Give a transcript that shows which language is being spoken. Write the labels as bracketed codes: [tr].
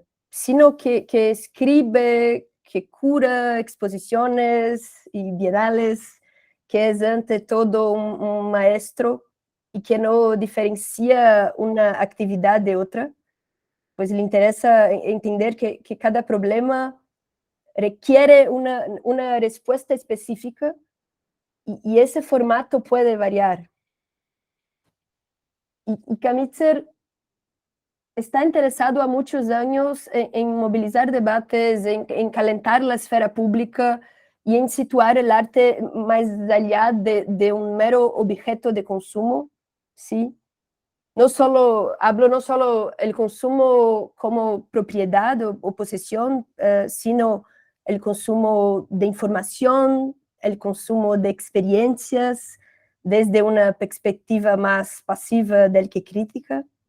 [es] sino que escribe, que cura exposiciones y bienales, que es ante todo un maestro y que no diferencia una actividad de otra, pues le interesa entender que cada problema requiere una respuesta específica y ese formato puede variar. [pt] Y Camítzer está [es] interesado [pt] há muitos anos em mobilizar debates, em [es] calentar [pt] a esfera pública e em situar o arte mais [es] allá [pt] de um mero objeto de consumo, ¿sí? [es] Hablo no solo el consumo como propiedad o posesión, sino el consumo de información, el consumo de experiencias, desde una perspectiva más pasiva del que crítica.